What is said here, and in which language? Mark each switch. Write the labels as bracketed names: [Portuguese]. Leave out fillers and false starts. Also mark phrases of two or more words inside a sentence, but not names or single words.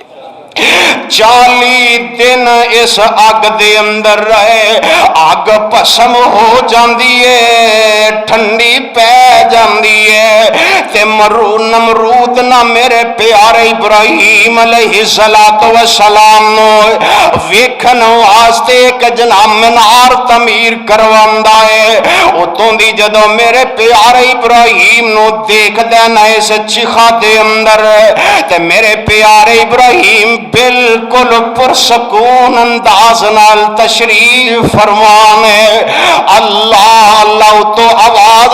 [Punjabi] 40 دن اس آگ دے اندر رہے آگ پسم ہو جاندی ہے ٹھنڈی پہ جاندی ہے تے نمرود نہ میرے پیارے ابراہیم علیہ السلام نو ویکھن واسطے ایک جناب منار تعمیر کرواندا ہے اتوں دی جدوں میرے پیارے ابراہیم نو دیکھ دینا اس چیخا دے اندر تے میرے پیارے ابراہیم بالکل پرسکون انداز نال تشریف فرمانے اللہ اللہ تو آواز